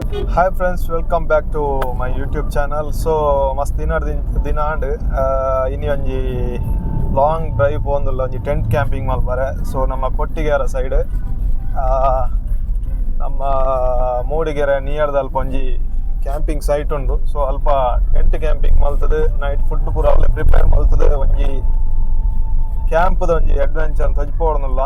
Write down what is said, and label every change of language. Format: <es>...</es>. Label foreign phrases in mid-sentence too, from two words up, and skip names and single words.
<en>Hi friends, welcome back to my YouTube channel. So must</en> <tcy>ದಿನ ಅಂಡ್ ಇನ್ನು ಒಂಜಿ</tcy> <en>long drive</en> <tcy>ಪೋಂದುಲ್ಲ ಒಂಜಿ</tcy> <en>tent camping</en> <tcy>ಮಲ್ಪರೆ. ಸೊ ನಮ್ಮ ಕೊಟ್ಟಿಗೆರೆ ಸೈಡ್ ನಮ್ಮ ಮೂಡಿಗೆರೆ ನಿಯರ್ದಲ್ಲಿ ಒಂಜಿ</tcy> <en>camping site</en> <tcy>ಉಂಡು. ಸೊ ಅಲ್ಪ</tcy> <en>tent camping</en> <tcy>ಮಲ್ತದೆ,</tcy> <en>night food</en> <tcy>ಪೂರ ಅವಳೆ ಪ್ರಿಪೇರ್ ಮಲ್ತದೆ, ಒಂಜಿ ಕ್ಯಾಂಪ್ದ ಒಂಜಿ ಅಡ್ವೆಂಚರ್ ಅಂತ ಹಚ್ಪೋಡನಲ್ಲ.</tcy>